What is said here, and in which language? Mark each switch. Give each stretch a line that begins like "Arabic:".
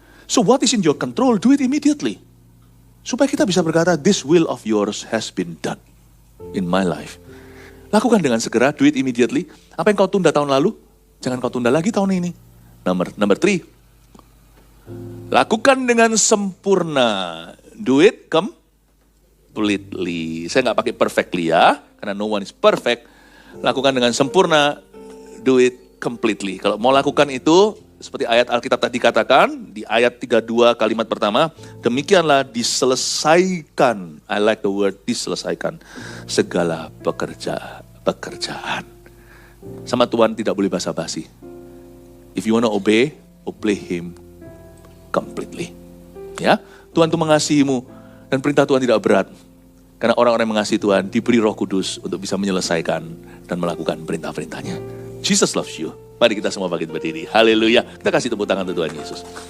English: So what is in your control, do it immediately.
Indonesian: Supaya kita bisa berkata,
English: this will of yours has been done in my life.
Indonesian: Lakukan dengan segera,
English: do it immediately.
Indonesian: Apa yang kau tunda tahun lalu, jangan kau tunda lagi tahun ini.
English: Number 3.
Indonesian: Lakukan dengan sempurna.
English: Do it completely.
Indonesian: Saya nggak pakai
English: perfectly
Indonesian: ya, karena
English: no one is perfect.
Indonesian: Lakukan dengan sempurna,
English: do it completely.
Indonesian: Kalau mau lakukan itu, seperti ayat Alkitab tadi katakan, di ayat 32 kalimat pertama, demikianlah diselesaikan,
English: I like the word
Indonesian: diselesaikan, segala pekerjaan. Sama Tuhan tidak boleh basa-basi.
English: If you want to obey Him completely.
Indonesian: Ya, Tuhan itu mengasihimu, dan perintah Tuhan tidak berat. Karena orang-orang yang mengasihi Tuhan diberi Roh Kudus untuk bisa menyelesaikan dan melakukan perintah-perintahnya.
English: Jesus loves you.
Indonesian: Mari kita semua bangkit berdiri. Haleluya. Kita kasih tepuk tangan untuk Tuhan Yesus.